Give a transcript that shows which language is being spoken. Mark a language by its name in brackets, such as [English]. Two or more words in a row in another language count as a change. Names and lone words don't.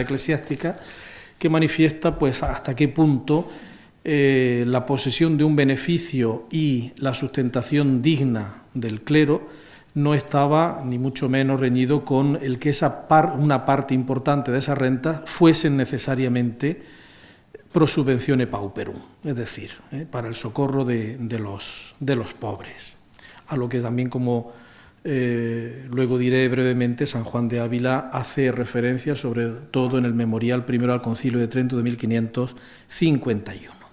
[Spanish] eclesiástica, que manifiesta pues hasta qué punto la posesión de un beneficio y la sustentación digna del clero no estaba ni mucho menos reñido con el que una parte importante de esa renta fuesen necesariamente [Latin] pro subventione pauperum, [Spanish] es decir, para el socorro de los pobres, a lo que también, como luego diré brevemente, San Juan de Ávila hace referencia sobre todo en el memorial primero al Concilio de Trento de 1551.